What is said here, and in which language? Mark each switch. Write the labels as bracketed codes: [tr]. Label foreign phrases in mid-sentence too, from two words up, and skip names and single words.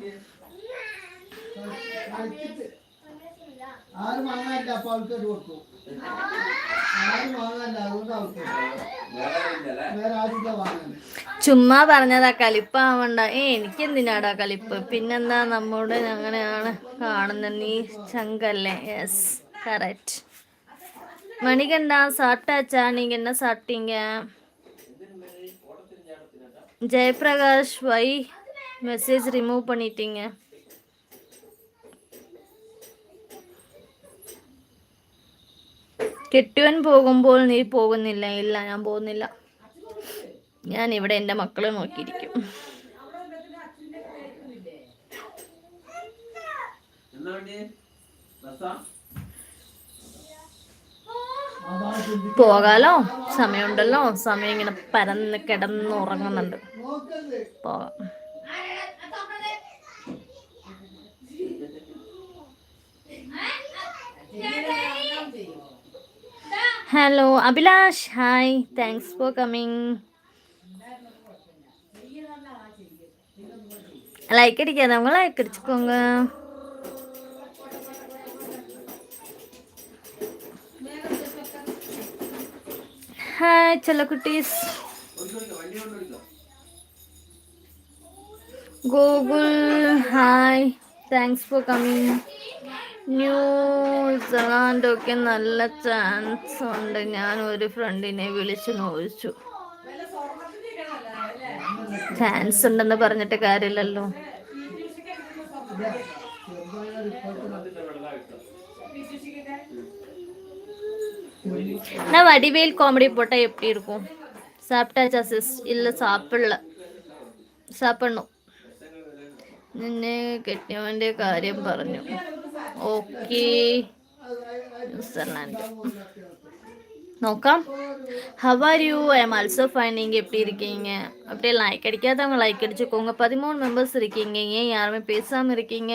[ml] ചുമ്മാ പറഞ്ഞതാ, കലിപ്പാവണ്ട. എനിക്കെന്തിനാടാ കലിപ്പ്? പിന്നെന്താ, നമ്മോട് അങ്ങനെയാണ് കാണുന്നത്. നീ ചങ്കല്ലേ? [en] yes, correct. [ta] மணிகண்டா சாப்பிட்டாச்சா? நீங்க என்ன சாப்பிட்டீங்க? ஜெயபிரகாஷ், [en] why message remove [ta] பண்ணிட்டீங்க? [ml] കെട്ടുവൻ പോകുമ്പോൾ നീ പോകുന്നില്ല? ഇല്ല, ഞാൻ പോകുന്നില്ല. ഞാൻ ഇവിടെ എൻ്റെ മക്കളെ നോക്കിയിരിക്കും. പോകാലോ, സമയമുണ്ടല്ലോ. സമയം ഇങ്ങനെ പരന്ന് കിടന്നുറങ്ങുന്നുണ്ട്. പോകാം. ഹലോ അഭിലാഷ്, [en] hi, thanks for coming. [ta] லைக் அடிக்காதவங்க லைக் அடிச்சுக்கோங்க. ஹாய் செல்ல குட்டீஸ். [en] Google hi, thanks for coming. [ml] ന്യൂസിലാൻഡൊക്കെ നല്ല ചാൻസ് ഉണ്ട്. ഞാൻ ഒരു ഫ്രണ്ടിനെ വിളിച്ചു നോച്ചു. ചാൻസ് ഉണ്ടെന്ന് പറഞ്ഞിട്ട് കാര്യമില്ലല്ലോ. [ta] நான் வடிவேல் காமெடி போட்டா எப்படி இருக்கும்? சாப்பிட்டாச்சா சிஸ்? இல்லை, സാപ്പിടണം. [ml] നിന്നെ കെട്ടിയവൻ്റെ കാര്യം പറഞ്ഞു. ഓക്കെ, ന്യൂസിലാൻഡ് നോക്കാം. [en] How are you? I am also fine. [ta] நீங்கள் எப்படி இருக்கீங்க? அப்படியே லைக் அடிக்காதவங்க லைக் அடிச்சுக்கோங்க. 13 மெம்பர்ஸ் இருக்கீங்க. ஏன் யாருமே பேசாமல் இருக்கீங்க?